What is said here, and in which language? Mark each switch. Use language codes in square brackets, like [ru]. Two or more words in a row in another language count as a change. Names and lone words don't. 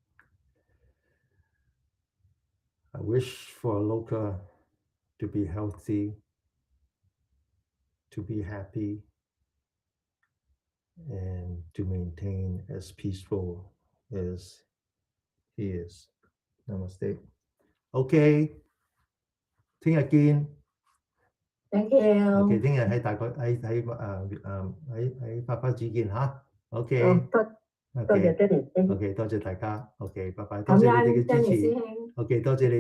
[en] I wish for Aloka to be healthy, to be happy, and to maintain as peaceful as he is. Namaste. [yue] Okay, 聽日見。 [en] Thank you. [yue] OK，聽日喺大概喺花花子見嚇。OK，多謝 Danny。 OK，多謝大家。OK，拜拜。多感謝你哋嘅恩Danny 支持。